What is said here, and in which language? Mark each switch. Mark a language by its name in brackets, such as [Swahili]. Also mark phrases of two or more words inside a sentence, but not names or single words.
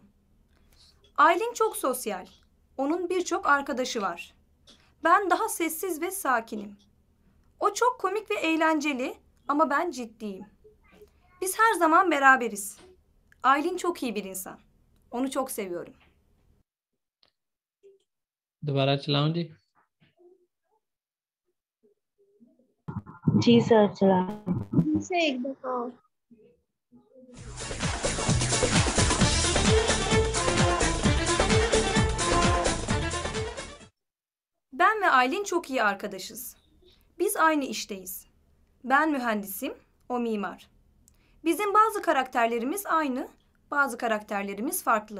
[Turkish] Aylin çok sosyal. Onun birçok arkadaşı var. Ben daha sessiz ve sakinim. O çok komik ve eğlenceli ama ben ciddiyim. Biz her zaman beraberiz. Aylin çok iyi bir insan. Onu çok seviyorum. [Urdu] دوبارہ چلاؤں جی? جی سر چلا. سے ایک دفعہ اور. [Turkish] Ben ve Aylin çok iyi arkadaşız. Biz aynı işteyiz. Ben mühendisim, o mimar. Bizim bazı karakterlerimiz aynı, bazı karakterlerimiz farklı.